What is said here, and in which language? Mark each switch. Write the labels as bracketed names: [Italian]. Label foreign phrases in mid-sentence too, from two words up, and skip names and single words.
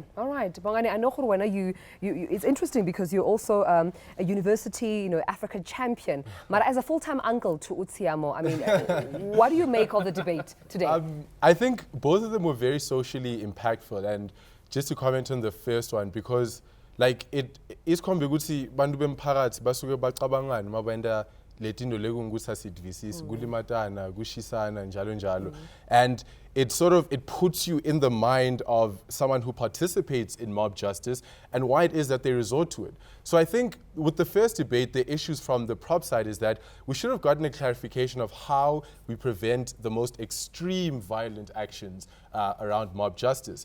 [English] All right, Bongani, I know Khurwena, it's interesting because you're also a university, you know, African champion. But as a full-time uncle to Utsiamo, I mean, what do you make of the debate today? I think both of them were very socially impactful, and just to comment on the first one, because like it is [Swati] ukuthi bantu bemphakathi basuke bacabangani mabenda letindo lekungusasidvisisi kulimatana kushisana njalo njalo, [English] and it puts you in the mind of someone who participates in mob justice and why it is that they resort to it. So I think with the first debate, the issues from the prop side is that we should have gotten a clarification of how we prevent the most extreme violent actions around mob justice.